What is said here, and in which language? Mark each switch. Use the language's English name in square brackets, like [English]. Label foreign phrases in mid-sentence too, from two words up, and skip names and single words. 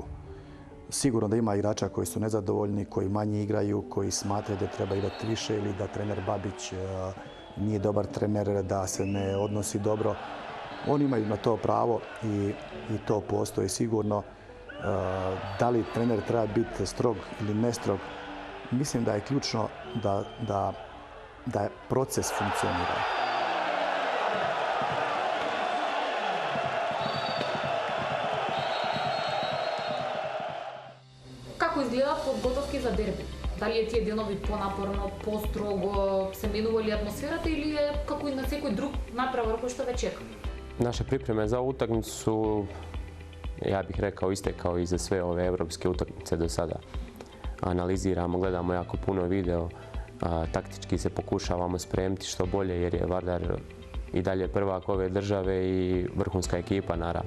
[Croatian] Sigurno da ima igrača koji su nezadovoljni, koji manje igraju, koji smatraju da treba igrati više ili da trener Babić nije dobar trener, da se ne odnosi dobro. Oni imaju na to pravo i to postoji sigurno. Da li trener treba biti strog ili nestrog, mislim da je ključno da proces funkcionira. [Macedonian] Како изгледаат подготовки за дерби? Дали е тие денови понапорно, построго, се менува ли атмосферата или е како и на секој друг натпревар кој што ве чека? [Croatian] Naše pripreme za utakmicu su, ja bih rekao, iste kao i za sve ove evropske utakmice do sada. Analiziramo, gledamo jako puno video, taktički se pokušavamo spremiti što bolje jer je Vardar i dalje prvak ove države i vrhunska ekipa naravno.